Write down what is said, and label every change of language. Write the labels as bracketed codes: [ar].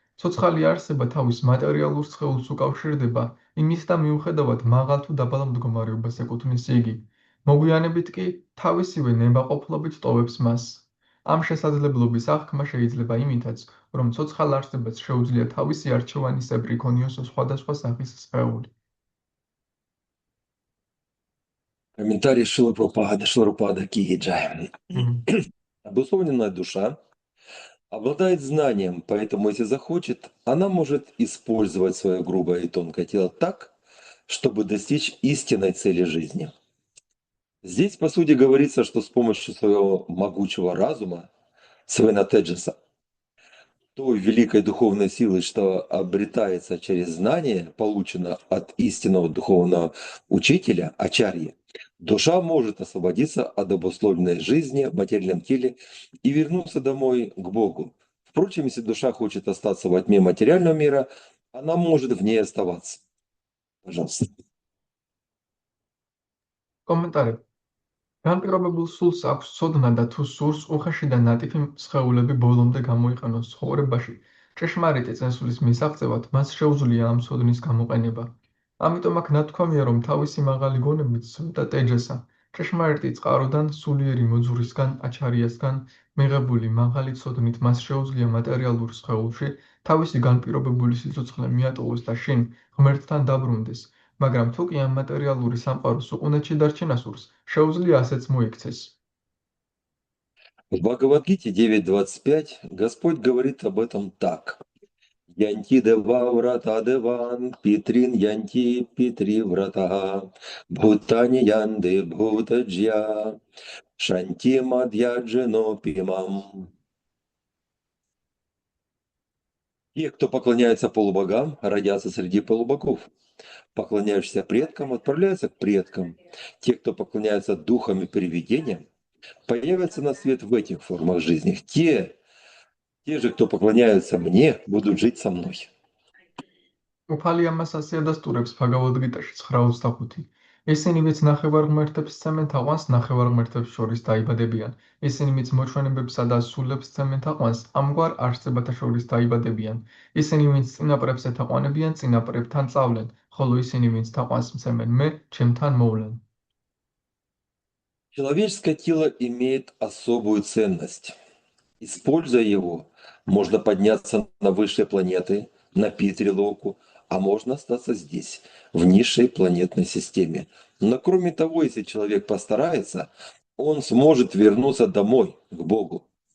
[ka] ცოცხალი არსება თავის მატერიალურ სხეულს უკავშირდება, იმის და მიუხედავად მაღალ თუ დაბალ მდგომარეობას ეკუთვნის იგი. მოგვიანებით კი თავისივე ნებაყოფლობით ტოვებს მას. ამ შესაძლებლობის აღქმა შეიძლება იმითაც, რომ ცოცხალ არსებას შეუძლია თავისი არჩევანისებრი იქონიოს სხვადასხვა სახის სხეული. [ru] Комментарий Шрила Прабхупада Киджай. Обусловленная душа обладает знанием, поэтому, если захочет, она может использовать свое грубое и тонкое тело так, чтобы достичь истинной цели жизни. Здесь, по сути, говорится, что с помощью своего могучего разума, Свена Теджеса, той великой духовной силы, что обретается через знание, полученное от истинного духовного учителя, ачарьи, душа может освободиться от обусловленной жизни в материальном теле и вернуться домой к Богу. Впрочем, если душа хочет остаться во тьме материального мира, она может в ней оставаться. Пожалуйста. [ka] კომენტარი. განპირობებულ სულს აქვს ცოდნა და თუ სურს უხეში და ნატიფი სხეულები ბოლომდე გამოიყენოს ცხოვრებაში, ჭეშმარიტი წესვლის მისაღწევად მას შეუძლია ამ ცოდნის გამოყენება. ამიტომ აქ ნათქვამია, რომ თავისი მაღალი გონებით სვეტა ტეჯესა, ჭეშმარიტი წყაროდან, სულიერი მოძვრისგან, აჩარიასგან მიღებული მაღალი ცოდნით მას შეუძლია მატერიალურ სხეულში თავისი განპირობებული სიცოცხლე მიატოვოს და შინ ღმერთთან დაბრუნდეს. მაგრამ თუ კი ამ მატერიალური სამყაროს უყუნეთში დარჩენა სურს, შეუძლია ასეც მოიქცეს. [ru] В Бхагавад-гите 9.25 Господь говорит об этом так. [sa] Янти дева врата деван, питрин янти питри врата, бхутани янды бхутаджья, шанти мадьяджино пимам. [ru] Те, кто поклоняется полубогам, родятся среди полубогов. Поклоняющиеся предкам отправляются к предкам. Те, кто поклоняется духам и привидениям, появятся на свет в этих формах жизни. Те же, кто поклоняются мне, будут жить со мной. [ka] უფალი ამას ასე ადასტურებს ბჰაგავად-გიტაში 9:25. ისინი ვინც ნახევარღმერთებს სცემენ თაყვანს, ნახევარღმერთებს შორის დაიბადებიან. ისინი ვინც მოჩვენებებსა და სულებს სცემენ თაყვანს, ამგვარ არსებათა შორის დაიბადებიან. ისინი ვინც წინაპრებს ეთაყვანებიან, წინაპრებთან წავლენ, ხოლო ისინი ვინც თაყვანს მცემენ მე, ჩემთან მოვლენ. [ru] Человеческое тело имеет особую ценность. Используя его, можно подняться на высшие планеты, на Питри-локу, а можно остаться здесь, в низшей планетной системе. Но кроме того, если человек постарается, он сможет вернуться домой, к Богу.